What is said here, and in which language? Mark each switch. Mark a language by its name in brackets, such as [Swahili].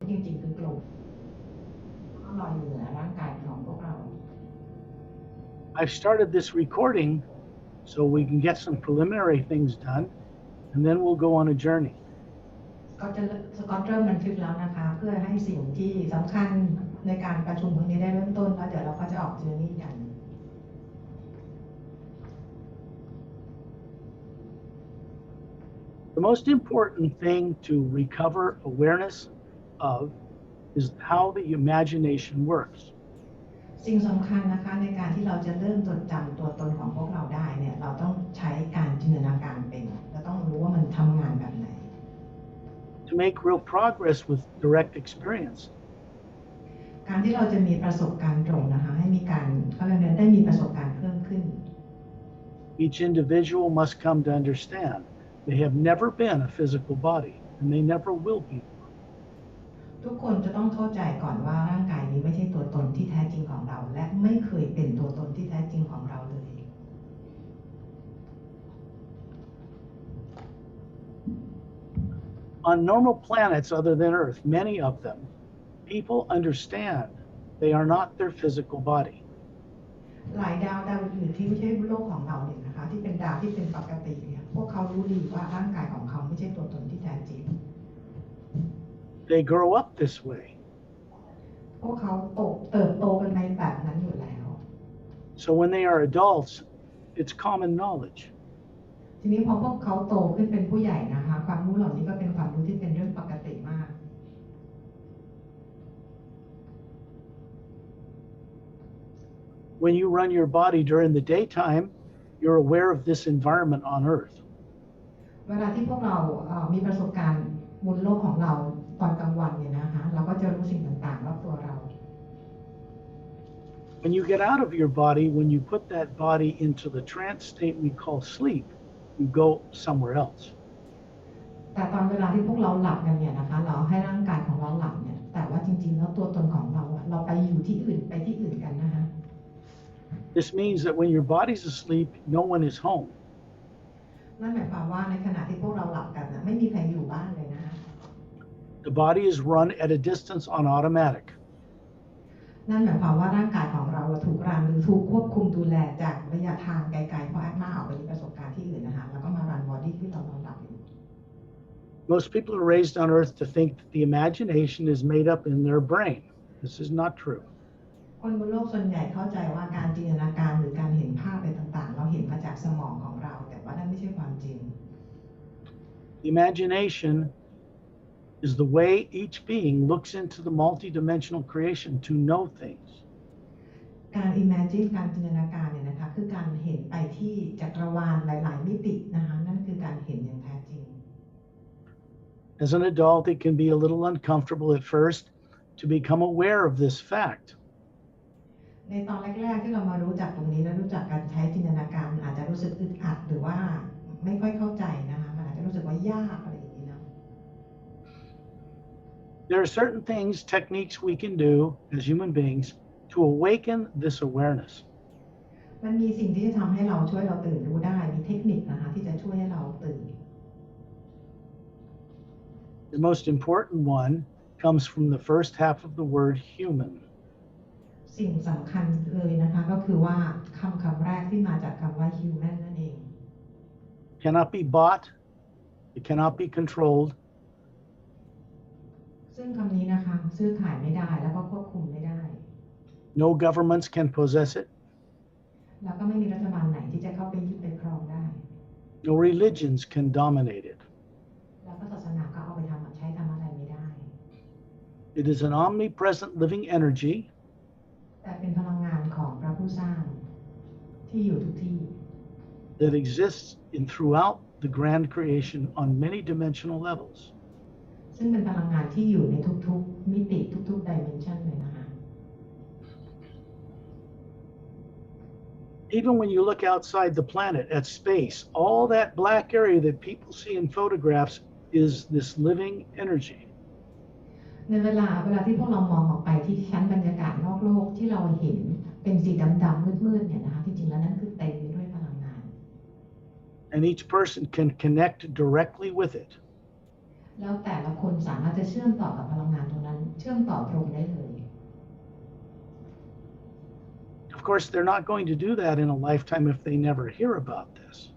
[Thai] ริงๆคือกลมลอยอยู่เหนือร่างกายของพวกเรา [English] I've started this recording so we can get some preliminary things done, and then we'll go on a journey. [Thai] ก็จะสกอตเริ่มบันทึกแล้วนะคะเพื่อให้สิ่งที่สำคัญในการประชุมครั้งนี้ได้เริ่มต้นแล้วเดี๋ยวเราก็จะออกเจอร์นี่กัน [English] The most important thing to recover awareness of is how the imagination works. [Thai] สิ่งสำคัญนะคะในการที่เราจะเริ่มจดจำตัวตนของพวกเราได้เนี่ยเราต้องใช้การจินตนาการเป็นเราต้องรู้ว่ามันทำงานแบบไหน [English] To make real progress with direct experience, [Thai] การที่เราจะมีประสบการณ์ตรงนะคะให้มีการเขาเรียกว่าได้มีประสบการณ์เพิ่มขึ้น [English] each individual must come to understand they have never been a physical body, and they never will be. [Thai] ทุกคนจะต้องเข้าใจก่อนว่าร่างกายนี้ไม่ใช่ตัวตนที่แท้จริงของเราและไม่เคยเป็นตัวตนที่แท้จริงของเราเลย [English] On normal planets other than Earth, many of them, people understand they are not their physical body. [Thai] หลายดาวอื่นที่ไม่ใช่โลกของเราเนี่ยนะคะที่เป็นดาวที่เป็นปกติเนี่ยพวกเขารู้ดีว่าร่างกายของเขาไม่ใช่ตัวตนที่แท้จริง [English] They grow up this way. [Thai] พวกเขาเติบโตกันในแบบนั้นอยู่แล้ว [English] So when they are adults, it's common knowledge. [Thai] ทีนี้พอพวกเขาโตขึ้นเป็นผู้ใหญ่นะคะความรู้เหล่านี้ก็เป็นความรู้ที่เป็นเรื่องปกติมาก [English] When you run your body during the daytime, you're aware of this environment on Earth. [Thai] เวลาที่พวกเรามีประสบการณ์บนโลกของเราตอนกลางวันเนี่ยนะคะเราก็จะรู้สิ่งต่างๆรอบตัวเรา [English] When you get out of your body, when you put that body into the trance state we call sleep, you go somewhere else. [Thai] แต่ตอนเวลาที่พวกเราหลับกันเนี่ยนะคะเราให้ร่างกายของเราหลับเนี่ยแต่ว่าจริงๆแล้วตัวตนของเราเราไปอยู่ที่อื่นไปที่อื่นกันนะคะ [English] This means that when your body's asleep, no one is home. [Thai] นั่นหมายความว่าในขณะที่พวกเราหลับกันนะไม่มีใครอยู่บ้านเลยนะคะ [English] The body is run at a distance on automatic. [Thai] นั่นหมายความว่าร่างกายของเราถูกรันหรือถูกควบคุมดูแลจากระยะทางไกลๆเพราะแอดมาออกไปมีประสบการณ์ที่อื่นนะคะแล้วก็มารันบอดี้ที่เรานอนหลับอยู่ [English] Most people are raised on Earth to think that the imagination is made up in their brain. This is not true. [Thai] คนบนโลกส่วนใหญ่เข้าใจว่าการจินตนาการหรือการเห็นภาพอะไรต่างๆเราเห็นมาจากสมองของเราแต่ว่านั่นไม่ใช่ความจริง [English] Imagination is the way each being looks into the multidimensional creation to know things. [Thai] การ imagine การจินตนาการเนี่ยนะคะคือการเห็นไปที่จักรวาลหลายๆมิตินะคะนั่นคือการเห็นอย่างแท้จริง [English] As an adult, it can be a little uncomfortable at first to become aware of this fact. [Thai] ในตอนแรกๆที่เรามารู้จักตรงนี้และรู้จักการใช้จินตนาการอาจจะรู้สึกอึดอัดหรือว่าไม่ค่อยเข้าใจนะคะมันอาจจะรู้สึกว่ายากอะไรอย่างนี้นะ [English] There are certain things, techniques we can do as human beings to awaken this awareness. [Thai] มันมีสิ่งที่จะทำให้เราช่วยเราตื่นรู้ได้มีเทคนิคนะคะที่จะช่วยให้เราตื่น [English] The most important one comes from the first half of the word human. [Thai] สิ่งสำคัญเลยนะคะก็คือว่าคำแรกที่มาจากคำว่า human นั่นเอง [English] It cannot be bought. It cannot be controlled. [Thai] ซึ่งคำนี้นะคะซื้อขายไม่ได้แล้วก็ควบคุมไม่ได้ [English] No governments can possess it. [Thai] แล้วก็ไม่มีรัฐบาลไหนที่จะเข้าไปยึดไปครองได้ [English] No religions can dominate it. [Thai] แล้วก็ศาสนาก็เอาไปทำอะไรไม่ได้ [English] It is an omnipresent living energy [Thai] แต่เป็นพลังงานของพระผู้สร้างที่อยู่ทุกที่ [English] that exists throughout the grand creation on many dimensional levels. [Thai] ซึ่งเป็นพลังงานที่อยู่ในทุกๆมิติทุกๆ dimension เลยนะคะ [English] Even when you look outside the planet at space, all that black area that people see in photographs is this living energy. [Thai] ในเวลาที่พวกเรามองออกไปที่ชั้นบรรยากาศนอกโลกที่เราเห็นเป็นสีดำๆมืดๆเนี่ยนะคะที่จริงแล้วนั่นคือเต็มไปด้วยพลังงาน [English] And each person can connect directly with it. [Thai] แล้วแต่ละคนสามารถจะเชื่อมต่อกับพลังงานตรงนั้น ชื่อมต่อตรงได้เลย [English] Of course, they're not going to do that in a lifetime if they never hear about this.